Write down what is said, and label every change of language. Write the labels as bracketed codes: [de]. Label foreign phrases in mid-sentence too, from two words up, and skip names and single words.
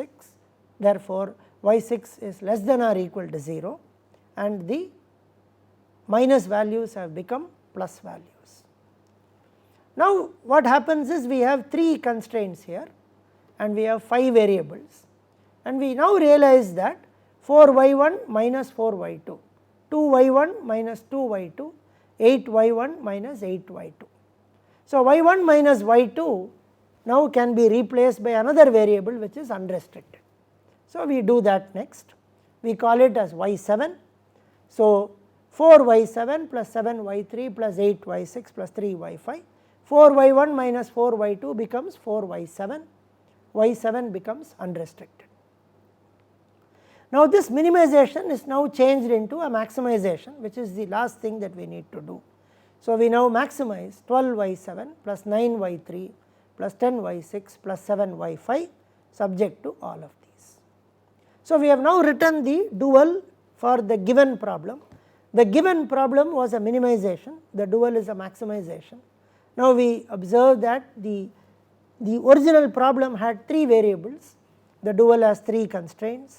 [en] Therefore, y6 is less than or equal to 0, and the minus values have become plus values. Now, what happens is we have 3 constraints here and we have 5 variables, and we now realize that 4y1 minus 4y2, 2y1 minus 2y2, 8y1 minus 8y2. So, y1 minus y2 now can be replaced by another variable which is unrestricted. So, we do that next, we call it as y7. So, 4y7 plus 7y3 plus 8y6 plus 3y5, 4y1 minus 4y2 becomes 4y7, y7 becomes unrestricted. Now, this minimization is now changed into a maximization, which is the last thing that we need to do. So, we now maximize 12y7 plus 9y3 plus 10y6 plus 7y5 subject to all of these. So, we have now written the dual for the given problem. The given problem was a minimization, the dual is a maximization. Now, we observe that the original problem had 3 variables, the dual has 3 constraints.